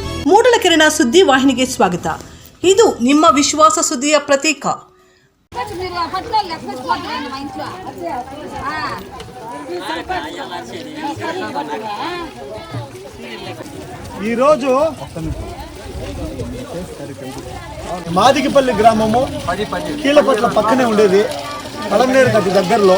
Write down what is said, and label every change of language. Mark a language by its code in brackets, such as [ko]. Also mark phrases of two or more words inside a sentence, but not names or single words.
[kn] ಮೂಡಲಕೆರೆನ ಸುದ್ದಿ ವಾಹಿನಿಗೆ ಸ್ವಾಗತ. ಇದು ನಿಮ್ಮ ವಿಶ್ವಾಸ ಸುದ್ದಿಯ ಪ್ರತೀಕ. [te] ఈరోజు మాదిగిపల్లి గ్రామము కీలపట్ల పక్కనే ఉండేది, పలంనేరుకి అతి దగ్గరలో.